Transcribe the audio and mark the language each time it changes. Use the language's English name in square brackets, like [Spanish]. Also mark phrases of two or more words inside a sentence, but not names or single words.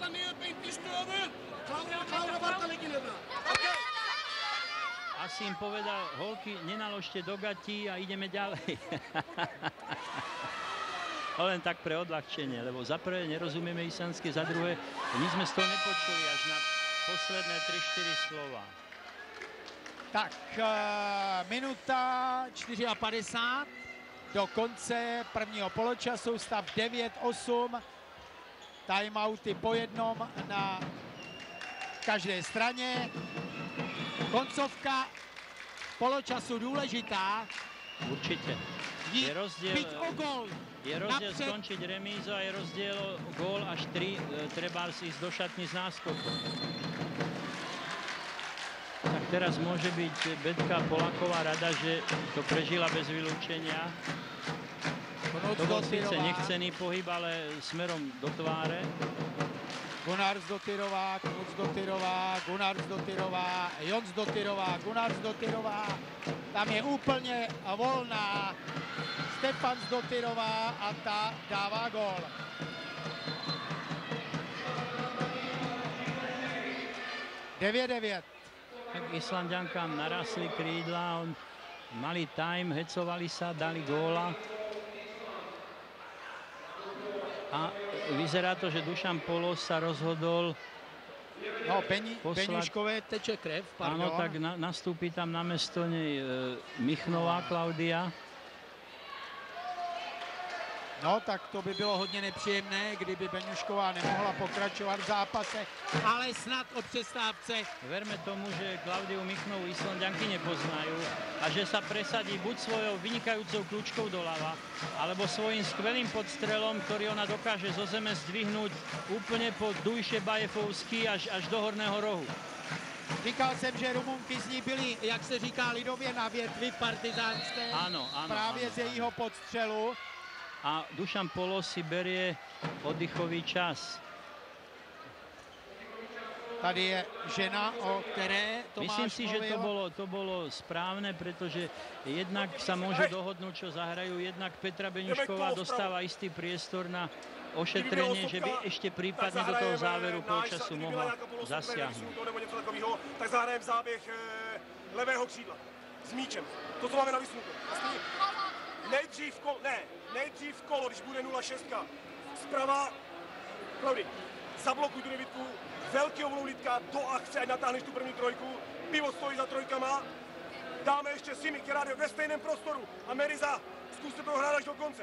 [Slovak] Asi im povedal, holky, nenaložte do gatí a ideme ďalej. Len tak pre odľahčenie, lebo za prvé nerozumieme islandsky, za druhé, my sme z toho nepočuli až na posledné 3-4 slova. [Czech] Tak, minuta 54. Do konce prvního poločasu, stav 9-8, timeouty po jednom na každé straně. Koncovka poločasu důležitá. [Slovak] Určite. Je rozdiel, byť o gól. Je rozdiel skončiť remízu a je rozdiel o gól až 3, treba ísť do šatny s náskokom. Tak teraz môže byť Betka Poláková rada, že to prežila bez vylúčenia. To bol síce nechcený pohyb, ale smerom do tváre. Gunnars Dottirová, Knuts Dottirová, Gunnars Dottirová, Jons Dottirová, Gunnars Dottirová. [Czech] Tam je úplně volná Stefans Dottirová a ta dává gól. (9-9). [Slovak] Tak Islanďankám narastli krídla, mali time, hecovali sa, dali góla. A vyzerá to, že Dušan Polos sa rozhodol [Czech] Beňuškové teče krev, pardon. [Slovak] Áno, tak nastúpi tam na mesto nej Michnová Klaudia. [Czech] No, tak to by bylo hodně nepříjemné, kdyby Beňušková nemohla pokračovat v zápase, ale snad o přestávce. [Slovak] Verme tomu, že Klaudiu Michnovú Islanďanky nepoznajú a že sa presadí buď svojou vynikajúcou kľúčkou doľava, alebo svojím skvelým podstrelom, ktorý ona dokáže zo zeme zdvihnúť úplne po Dujše Bajefovský až do horného rohu. [Czech] Říkal jsem, že Rumunky z ní byly, jak se říká lidově, na větvi partizánské. [Slovak] Áno, [Czech] právě z jejího podstřelu. [Slovak] A Dušan Polos si berie oddychový čas. [Czech] Tady je žena, o které Tomáš [Slovak] Myslím si, [Czech] mluvil. [Slovak] že to bolo správne, pretože jednak sa môžu dohodnúť, čo zahrajú, jednak Petra Beňušková dostáva istý priestor na ošetrenie, že by ešte prípadne do toho záveru polčasu mohla zasiahnuť. [Czech] Tak zahrajeme záběh levého křídla s míčem. To, co máme na vysnuto. Nejdřív kolo, když bude 0-6. Zprava, Klaudy, zablokuj tu devítku, velkého voloulitka do akce, ať natáhneš tu první trojku, Pivo stojí za trojkama, dáme ještě Simi, která jde ve stejném prostoru a Meriza, zkuste to hrát až do konce.